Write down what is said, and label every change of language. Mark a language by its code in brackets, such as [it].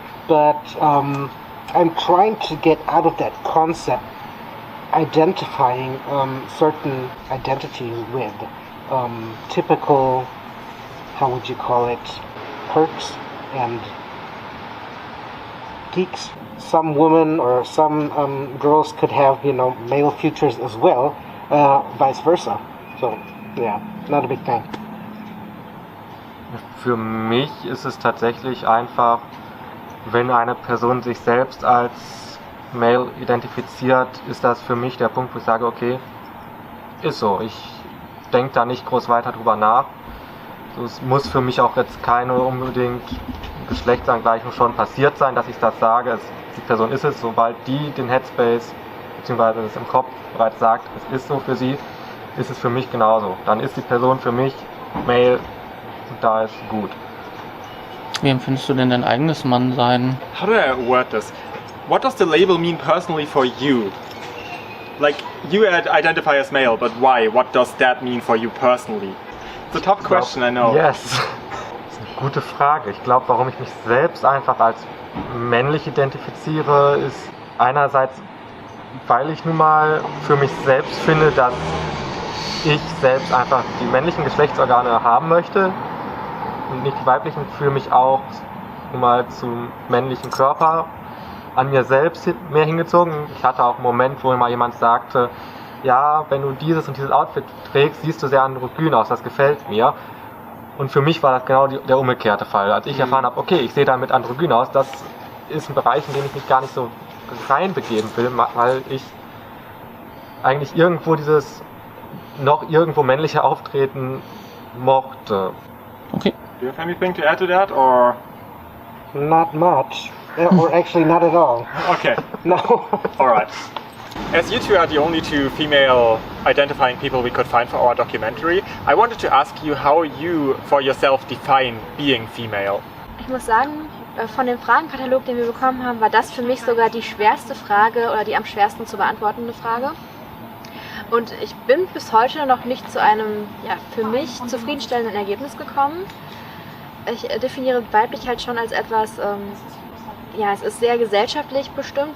[en] But I'm trying to get out of that concept, identifying certain identities with typical, how would you call it, perks and geeks. Some women or some girls could have, you know, male features as well, vice versa. So, yeah, not a big thing. [de] Für mich ist es tatsächlich einfach, wenn eine Person sich selbst als Male identifiziert, ist das für mich der Punkt, wo ich sage, okay, ist so. Ich denke da nicht groß weiter drüber nach. So, es muss für mich auch jetzt keine unbedingt Geschlechtsangleichung schon passiert sein, dass ich das sage. Die Person ist es, sobald die den Headspace bzw. das im Kopf bereits sagt, es ist so für sie, ist es für mich genauso. Dann ist die Person für mich Male und da ist gut. Wie empfindest du denn dein eigenes Mannsein? [en] How do I word this? What does the label mean personally for you? Like, you identify as male, but why? What does that mean for you personally? It's a tough question, I know. [de] Yes. Das ist eine gute Frage. Ich glaube, warum ich mich selbst einfach als männlich identifiziere, ist einerseits, weil ich nun mal für mich selbst finde, dass ich selbst einfach die männlichen Geschlechtsorgane haben möchte und nicht die weiblichen, fühle mich auch nun mal zum männlichen Körper an mir selbst mehr hingezogen. Ich hatte auch einen Moment, wo mal jemand sagte, ja, wenn du dieses und dieses Outfit trägst, siehst du sehr androgyn aus, das gefällt mir. Und für mich war das genau der umgekehrte Fall. Als ich erfahren habe, okay, ich sehe damit androgyn aus, das ist ein Bereich, in den ich mich gar nicht so reinbegeben will, weil ich eigentlich irgendwo dieses noch irgendwo männliche Auftreten mochte. [en] Okay. Do you have anything to add to that, or? Not much. Or actually not at all. Okay. No. Alright. As you two are the only two female identifying people we could find for our documentary, I wanted to ask you how you, for yourself, define being female. [de] Ich muss sagen, von dem Fragenkatalog, den wir bekommen haben, war das für mich sogar die schwerste Frage oder die am schwersten zu beantwortende Frage. Und ich bin bis heute noch nicht zu einem, ja, für mich zufriedenstellenden Ergebnis gekommen. Ich definiere weiblich halt schon als etwas, ja, es ist sehr gesellschaftlich bestimmt.